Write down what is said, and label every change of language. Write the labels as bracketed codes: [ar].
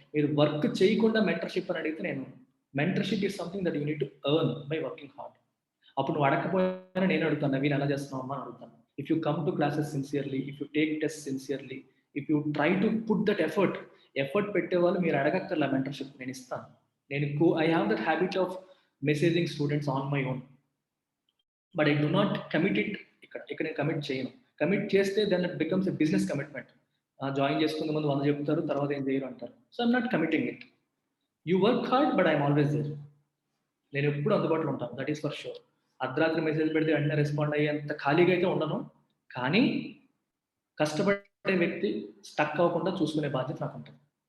[te] మీరు వర్క్ చేయకుండా మెంటర్షిప్ అని అడిగితే, నేను [en] Mentorship is something that you need to earn by working hard. [te] అప్పుడు నువ్వు అడగకపోయినా నేను అడుగుతాను, నవీన్ ఎలా చేస్తున్నావు అమ్మా అని అడుగుతాను. [en] if you come to classes sincerely, if you take test sincerely, if you try to put that effort [te] పెట్టేవాళ్ళు మీరు అడగక్కర్లా మెంటర్షిప్, నేను ఇస్తాను. [en] I have that habit of messaging students on my own, but I do not commit it. [te] ఇక్కడ నేను commit చేయను. Commit చేస్తే [en] Then it becomes a business commitment. [te] Join చేసుకునే ముందు 100 చెప్తారు, తర్వాత ఏం చేయరు అంటారు. [en] So I'm not committing it. You work hard, but I'm always there. [te] నేను ఎప్పుడు అందుబాటులో ఉంటాను, [en] That is for sure. [te] అర్ధరాత్రి మెసేజ్ పెడితే వెంటనే రెస్పాండ్ అయ్యేంత ఖాళీగా అయితే ఉండను, కానీ కష్టపడే వ్యక్తి స్టక్ అవ్వకుండా చూసుకునే బాధ్యత నాకు ఉంటుంది.